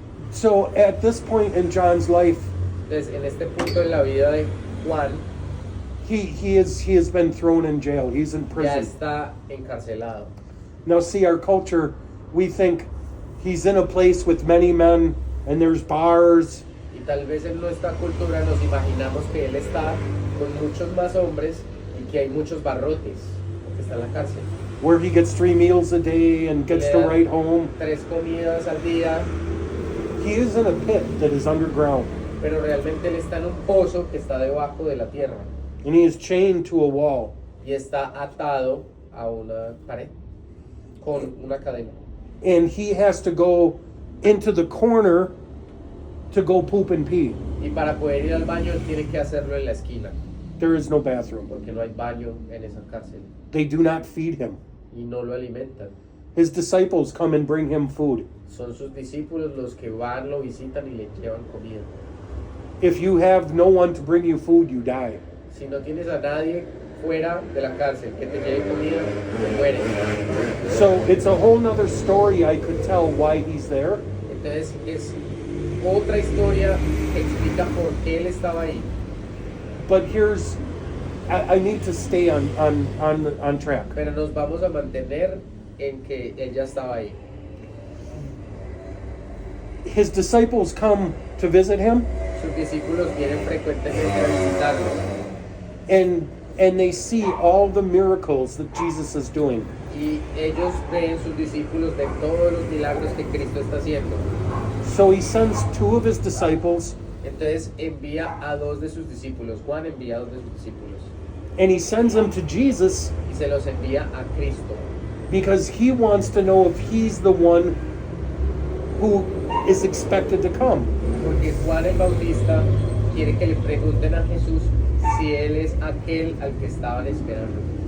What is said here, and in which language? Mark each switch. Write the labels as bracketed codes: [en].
[en] So at this point in John's life, [es] Entonces, en este punto en la vida de Juan, [en] he has been thrown in jail. He's in [es] ya [en] prison. [es] está encarcelado. [en] Now see, our culture, we think he's in a place with many men and there's bars. [es] Y tal vez en nuestra cultura nos imaginamos que él está con muchos más hombres y que hay muchos barrotes, porque está en la cárcel. [en] Where he gets 3 meals a day and gets to [es] Le dan [en] write home. [es] 3 comidas al día, [en] He is in a pit that is underground, [es] pero realmente él está en un pozo que está debajo de la tierra [en] and he is chained to a wall. [es] y está atado a una pared con una cadena. [en] And he has to go into the corner to go poop and pee. [es] Y para poder ir al baño él tiene que hacerlo en la esquina, [en] There is no bathroom. [es] porque no hay baño en esa cárcel [en] They do not feed him. [es] y no lo alimentan. [en] His disciples come and bring him food. [es] Son sus discípulos los que van, lo visitan y le llevan comida. [en] If you have no one to bring you food, you die. [es] Si no tienes a nadie fuera de la cárcel que te lleve comida, te mueres. [en] So it's a whole nother story I could tell why he's there. [es] Entonces es otra historia que explica por qué él estaba ahí. [en] But here's, I need to stay on track. [es] Pero nos vamos a mantener en que él ya estaba ahí. [en] His disciples come to visit him, [es] Sus discípulos vienen frecuentemente a visitarlo [en] and they see all the miracles that Jesus is doing. [es] y ellos ven, sus discípulos ven todos los milagros que Cristo está haciendo. [en] So he sends 2 of his disciples, [es] Entonces envía a 2 de sus discípulos. Juan envía a 2 de sus discípulos [en] and he sends them to Jesus [es] y se los envía a Cristo. [en] because he wants to know if he's the one who is expected to come. [es] Porque Juan el Bautista quiere que le pregunten a Jesús si él es aquel al que estaban esperando.